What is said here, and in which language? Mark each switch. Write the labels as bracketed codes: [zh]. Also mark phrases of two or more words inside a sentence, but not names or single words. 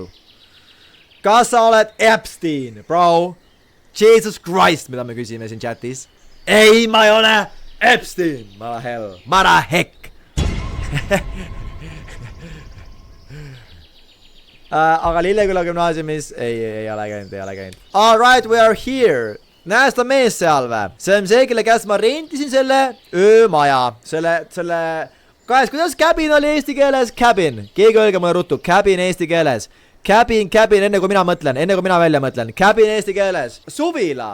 [et] Kas sa oled Epstein, bro? [en] Jesus Christ, [et] mida me küsime siin chatis. Ei, ma ei ole Epstein. Mara hekk. Aga Lilleküla gümnaasiumis ei ole käinud. [en] All right, we are here. [et] Näe seda mees seal või? See on see, kelle käest ma rentisin selle öömaja. Selle... Guys, kuidas cabin oli eesti keeles? Cabin. Keegi öelge mulle ruttu. Cabin eesti keeles. Cabin, enne kui mina mõtlen. Enne kui mina välja mõtlen. Cabin eesti keeles. Suvila.